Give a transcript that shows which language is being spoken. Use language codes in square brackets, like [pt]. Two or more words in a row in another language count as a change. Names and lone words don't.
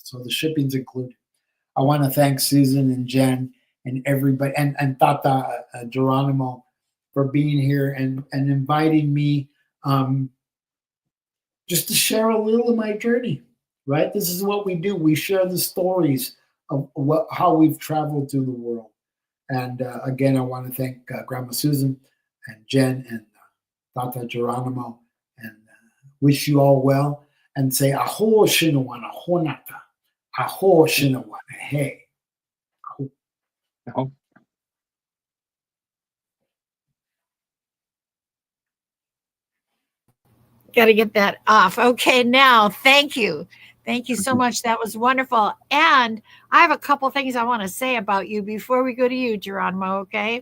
[en] So the shipping's included. I want to thank Susan and Jen and everybody, and Tata Geronimo for being here and inviting me just to share a little of my journey, right? This is what we do. We share the stories of how we've traveled through the world. And again, I want to thank Grandma Susan and Jen and Tata Geronimo, and wish you all well, and say aho shinawana honata, aho shinawana hey. Aho. Got to get that off. Okay, now, thank you. Thank you so much. That was wonderful. And I have a couple things I want to say about you before we go to you, Geronimo, okay?